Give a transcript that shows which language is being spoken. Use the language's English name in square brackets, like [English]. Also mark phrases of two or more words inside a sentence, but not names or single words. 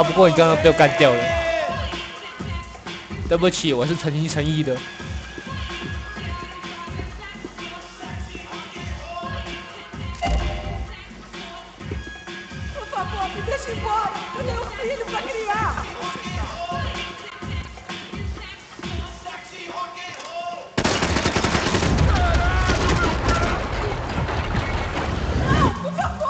[Chinese] 不过你刚刚被我干掉了，对不起，我是诚心诚意的。 [Portuguese] Por favor, me deixa embora. Eu tenho um filho pra criar. Não, por favor.